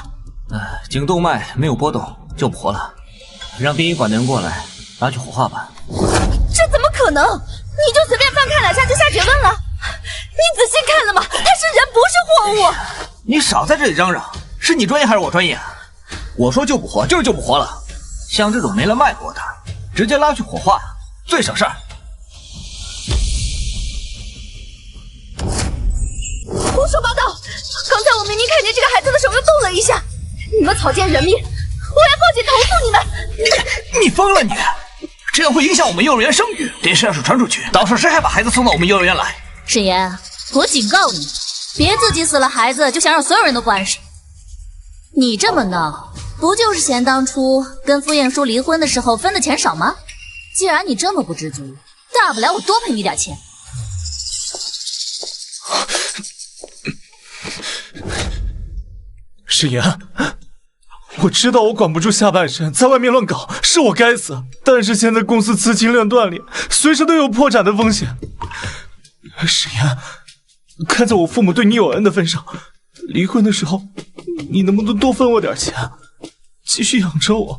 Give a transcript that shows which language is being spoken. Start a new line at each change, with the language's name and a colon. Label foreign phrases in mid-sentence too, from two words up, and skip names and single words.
Chinese: 頸動脈沒有波動，救不活了。讓殯儀館的人過來，拉去火化吧。這怎麼可能？你就隨便翻看2下就下結論了？你仔細看了嗎？他是人，不是貨物。你少在這裡嚷嚷，是你專業還是我專業？我說救不活就是救不活了。像這種沒了脈搏的，直接拉去火化，最省事兒。胡說八道！剛才我明明看見這個孩子的手又動了一下，你們草菅人命！我要報警投訴你們！你瘋了你！這樣會影響我們幼兒園聲譽。這事要是傳出去，到時候誰還把孩子送到我們幼兒園來？沈岩，我警告你，別自己死了孩子就想讓所有人都不安生。你這麼鬧，不就是嫌當初跟傅彥舒離婚的時候分的錢少嗎？既然你這麼不知足，大不了我多賠你點錢。沈岩， 我知道我管不住下半身，在外面乱搞是我该死，但是现在公司资金链断裂，随时都有破产的風險。沈岩，看在我父母对你有恩的份上，離婚的时候你能不能多分我點錢，繼續養着我？